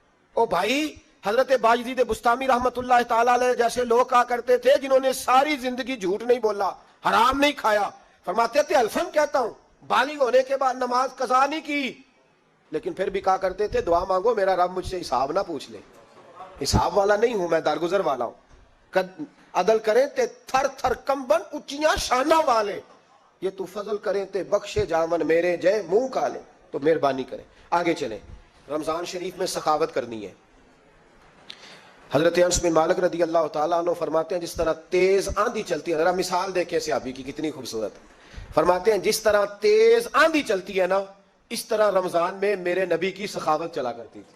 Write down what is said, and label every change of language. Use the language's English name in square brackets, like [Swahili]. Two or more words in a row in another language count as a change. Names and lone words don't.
[Urdu] او بھائی, حضرت باجدید بستامی رحمت اللہ تعالی علیہ جیسے لوگ کہا کرتے تھے جنہوں نے ساری زندگی جھوٹ نہیں بولا, حرام نہیں کھایا, فرماتے تھے الفن کہتا ہوں, بالغ ہونے کے بعد نماز قضا نہیں کی, لیکن پھر بھی کہا کرتے تھے دعا مانگو میرا رب مجھ سے حساب نہ پوچھ لے. حساب والا نہیں ہوں میں, درگزر والا ہوں. [Punjabi] عدل کریں تے تھر تھر کمبن اچیاں شانہ والے, یہ تو فضل کریں تے بخشے جاون میرے جے منہ کالے. [Urdu] تو مہربانی کریں. آگے چلیں. رمضان شریف میں سخاوت کرنی ہے. حضرت انس بن مالک رضی اللہ تعالیٰ عنہ فرماتے ہیں جس طرح تیز آندھی چلتی ہے, ذرا مثال دیکھیں صحابی کی کتنی خوبصورت ہے. فرماتے ہیں جس طرح تیز آندھی چلتی ہے نا, اس طرح رمضان میں میرے نبی کی سخاوت چلا کرتی تھی.